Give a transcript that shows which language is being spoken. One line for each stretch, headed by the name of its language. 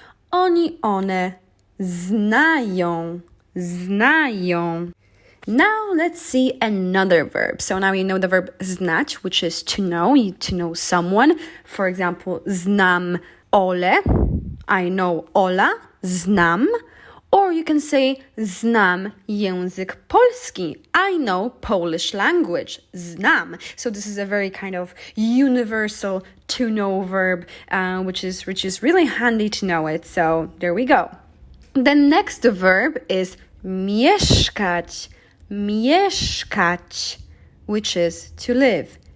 Polish: Oni, one znają, znają.
English: Now let's see another verb. So now we know the verb znać, which is to know someone. For example, znam Ole, I know Ola, znam. Or you can say
Polish: znam język polski.
English: I know Polish language. Znam. So this is a very kind of universal to know verb, which is really handy to know it. So there we go. The next verb is mieszkać. Mieszkać, which is to live.